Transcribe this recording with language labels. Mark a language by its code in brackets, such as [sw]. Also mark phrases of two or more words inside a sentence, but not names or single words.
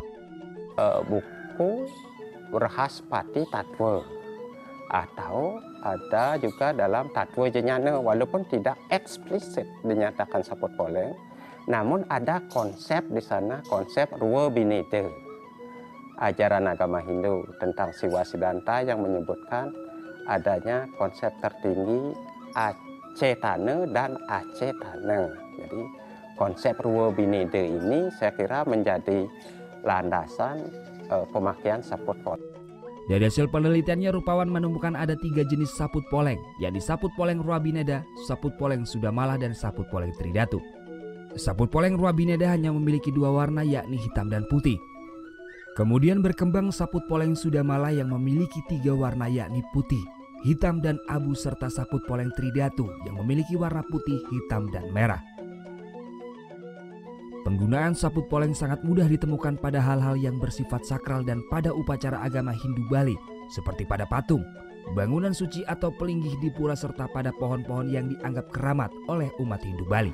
[id] Buku Rahaspati Tatwa atau ada juga dalam Tatwa Jenana, walaupun tidak eksplisit dinyatakan [ban] saput poleng, [id] namun ada konsep di sana, konsep Ruwa Bineda, ajaran agama Hindu tentang Siwa Siddhanta yang menyebutkan adanya konsep tertinggi Acetana dan Acetana. Jadi konsep Ruwa Bineda ini saya kira menjadi landasan pemakaian [ban] saput poleng. [id] Dari hasil penelitiannya, Rupawan menemukan ada 3 jenis [ban] saput poleng, [id] yakni [ban] saput poleng [id] Ruwa Bineda, [ban] saput poleng [id] Sudamala, dan [ban] saput poleng [id] Tridatu. [ban] Saput poleng [id] Ruwa Bineda hanya memiliki 2 warna, yakni hitam dan putih. Kemudian berkembang [ban] saput poleng [id] Sudamala yang memiliki 3 warna, yakni putih, hitam, dan abu, serta [ban] saput poleng [id] Tridatu yang memiliki warna putih, hitam, dan merah. Penggunaan [ban] saput poleng [id] sangat mudah ditemukan pada hal-hal yang bersifat sakral dan pada upacara agama Hindu Bali, seperti pada patung, bangunan suci atau pelinggih di pura, serta pada pohon-pohon yang dianggap keramat oleh umat Hindu Bali.